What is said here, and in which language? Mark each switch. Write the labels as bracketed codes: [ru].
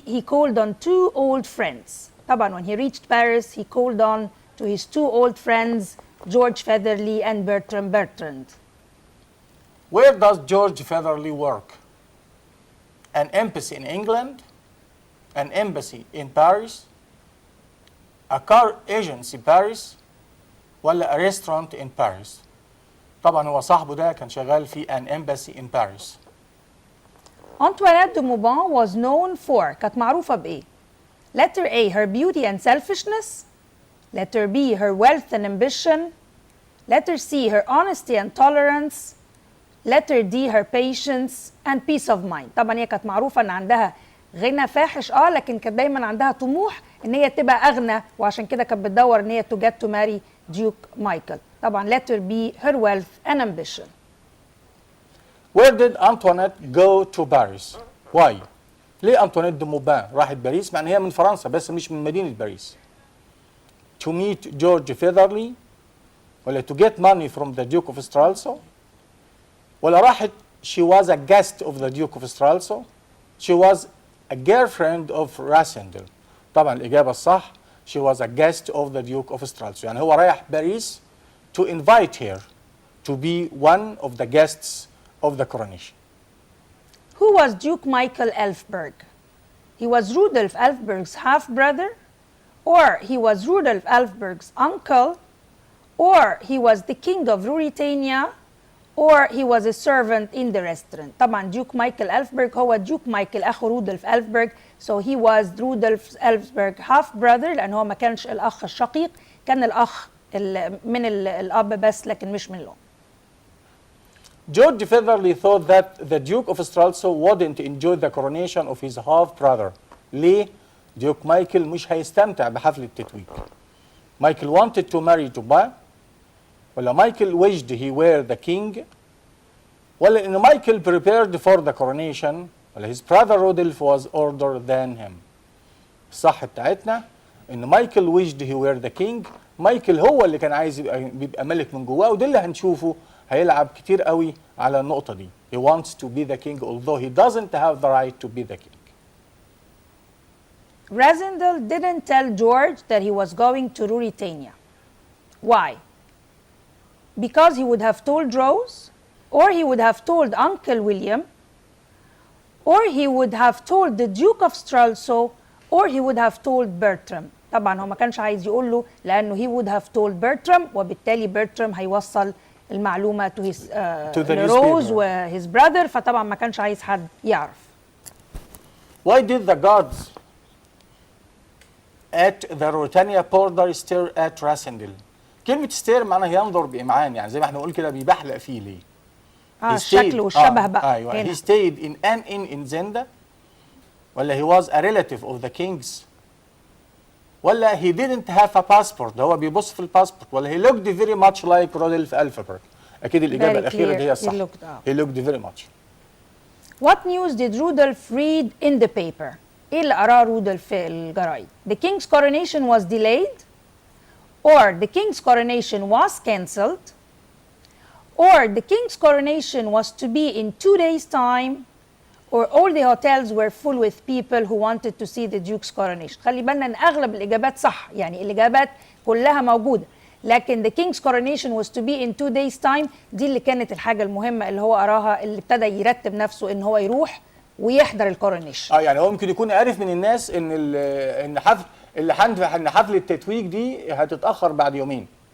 [en] He called on two old friends. طبعا when he reached Paris, he called on to his two old friends, George Featherly and Bertrand Bertrand. Where does George Featherly work? An embassy in England, an embassy in Paris, a car agency in Paris, ولا a restaurant in Paris. [ar] طبعا هو صاحبه ده كان شغال في [en] an embassy in Paris. Antoinette de Maupin was known for [ar] كانت معروفة بإيه؟ [en] Letter A, her beauty and selfishness. Letter B, her wealth and ambition. Letter C, her honesty and tolerance. Letter D, her patience and peace of mind. [ar] طبعا هي كانت معروفة ان عندها غنى فاحش لكن كانت دايما عندها طموح ان هي تبقى اغنى وعشان كده كانت بتدور ان هي [en] to get to marry Duke Michael. طبعا letter B, her wealth and ambition. Where did Antoinette go to Paris? Why? [ar] ليه أنطوانيت دي موبان راحت باريس مع ان هي من فرنسا بس مش من مدينة باريس؟ [en] To meet George Featherly [ar] ولا [en] to get money from the Duke of Stralsund [ar] ولا راحت [en] she was a guest of the Duke of Stralsund. She was a girlfriend of Rassendyll. [ar] طبعا الإجابة الصح [en] she was a guest of the Duke of Stralsund. [ar] يعني هو رايح باريس [en] to invite her to be one of the guests of the coronation. Who was Duke Michael Elfberg? He was Rudolf Elfberg's half-brother, or he was Rudolf Elfberg's uncle, or he was the king of Ruritania, or he was a servant in the restaurant. [ar] طبعا Duke Michael Elfberg هو Duke Michael أخو رودولف Elfberg, [en] so he was Rudolf Elfberg half-brother [ar] لأن هو ما كانش الأخ الشقيق، كان الأخ من الأب بس لكن مش من الأم. [en] George Featherly thought that the Duke of Stralsund wouldn't enjoy the coronation of his half-brother. [ar] ليه؟ Duke Michael مش هيستمتع بحفل التتويج. [en] Michael wanted to marry Juba، ولا Michael wished he were the king، ولا إن Michael prepared for the coronation، ولا his brother Rudolph was older than him. [ar] الصح بتاعتنا إن [en] Michael wished he were the king. [ar] مايكل هو اللي كان عايز يبقى ملك من جواه، وده اللي هنشوفه هيلعب كتير قوي على النقطة دي. [en] He wants to be the king although he doesn't have the right to be the king. Rassendyll didn't tell George that he was going to Ruritania. Why? Because he would have told Rose, or he would have told Uncle William, or he would have told the Duke of Stralsund, or he would have told Bertram. [ar] طبعا هو ما كانش عايز يقول له لأنه [en] he would have told Bertram، [ar] وبالتالي Bertram هيوصل المعلومة [en] to his Rose [ar] و [en] his brother، [ar] فطبعا ما كانش عايز حد يعرف. [en] Why did the guards at the Ruritania border stare at Rassendyll؟ [ar] كلمة stare معناها ينظر بإمعان، يعني زي ما احنا بنقول كده بيبحلق فيه ليه؟ الشكل والشبه بقى. أيوة. [en] He stayed in an inn in Zenda، ولا he was a relative of the king's، ولا he didn't have a passport، [ar] ده هو بيبص في الباسبورت، [en] ولا he looked very much like Rudolf Elfberg. [ar] أكيد الإجابة الأخيرة دي هي الصح. [en] He looked very much. What news did Rudolph read in the paper؟ [ar] إيه اللي قراه رودولف في الجرايد؟ [en] The king's coronation was delayed, or the king's coronation was cancelled, or the king's coronation was to be in 2 days' time, or all the hotels were full with people who wanted to see the Duke's coronation. [ar] خلي بالنا ان اغلب الاجابات صح، يعني الاجابات كلها موجوده، لكن [en] the king's coronation was to be in 2 days' time [ar] دي اللي كانت الحاجه المهمه اللي هو قراها، اللي ابتدى يرتب نفسه ان هو يروح ويحضر الكورونيشن. يعني هو ممكن يكون عارف من الناس ان حفل التتويج دي هتتاخر بعد يومين.